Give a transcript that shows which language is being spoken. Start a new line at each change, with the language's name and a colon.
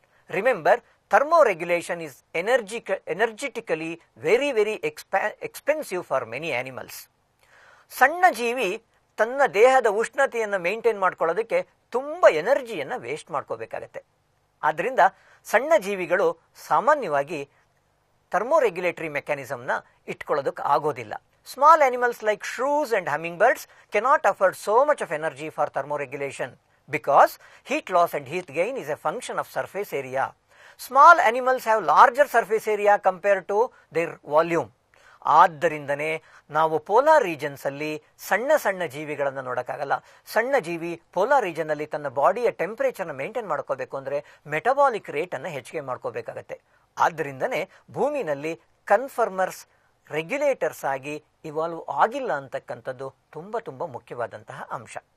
English: Remember, thermoregulation is energetically very expensive for many animals.
Kannada: ಸಣ್ಣ ಜೀವಿ ತನ್ನ ದೇಹದ ಉಷ್ಣತೆಯನ್ನು ಮೇಂಟೈನ್ ಮಾಡ್ಕೊಳ್ಳೋದಕ್ಕೆ ತುಂಬ ಎನರ್ಜಿಯನ್ನು ವೇಸ್ಟ್ ಮಾಡ್ಕೋಬೇಕಾಗತ್ತೆ. ಆದ್ದರಿಂದ ಸಣ್ಣ ಜೀವಿಗಳು ಸಾಮಾನ್ಯವಾಗಿ ಥರ್ಮೋರೆಗ್ಯುಲೇಟರಿ ಮೆಕ್ಯಾನಿಸಮ್ನ ಇಟ್ಕೊಳ್ಳೋದಕ್ಕೆ ಆಗೋದಿಲ್ಲ.
English: Small animals like shrews and hummingbirds cannot afford so much of energy for thermoregulation because heat loss and heat gain is a function of surface area. Small animals have larger surface area compared to their volume.
Kannada: ಆದ್ದರಿಂದನೇ ನಾವು polar ರೀಜನ್ಸಲ್ಲಿ ಸಣ್ಣ ಸಣ್ಣ ಜೀವಿಗಳನ್ನು ನೋಡೋಕ್ಕಾಗಲ್ಲ. ಸಣ್ಣ ಜೀವಿ polar ರೀಜನ್ನಲ್ಲಿ ತನ್ನ ಬಾಡಿಯ ಟೆಂಪರೇಚರ್ನ maintain ಮಾಡ್ಕೋಬೇಕು ಅಂದರೆ metabolic ರೇಟನ್ನು ಹೆಚ್ಚಿಗೆ ಮಾಡ್ಕೋಬೇಕಾಗತ್ತೆ. ಆದ್ದರಿಂದನೇ ಭೂಮಿನಲ್ಲಿ ಕನ್ಫರ್ಮರ್ಸ್ ರೆಗ್ಯುಲೇಟರ್ಸ್ ಆಗಿ ಇವಾಲ್ವ್ ಆಗಿಲ್ಲ ಅಂತಕ್ಕಂಥದ್ದು ತುಂಬ ತುಂಬ ಮುಖ್ಯವಾದಂತಹ ಅಂಶ.